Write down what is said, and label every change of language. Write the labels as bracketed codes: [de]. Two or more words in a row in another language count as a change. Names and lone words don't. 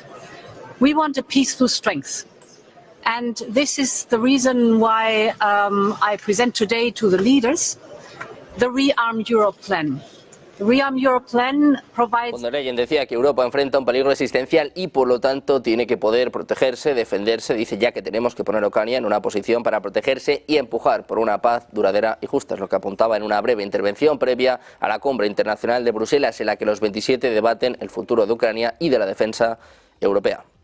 [en] We want a peace through strength. And this is the reason why I present today to the leaders the Rearm Europe plan. Rearm Europe plan provides... [es] Von der Leyen decía que Europa enfrenta un peligro existencial y por lo tanto tiene que poder protegerse, defenderse. Dice ya que tenemos que poner a Ucrania en una posición para protegerse y empujar por una paz duradera y justa. Es lo que apuntaba en una breve intervención previa a la cumbre internacional de Bruselas, en la que los 27 debaten el futuro de Ucrania y de la defensa europea.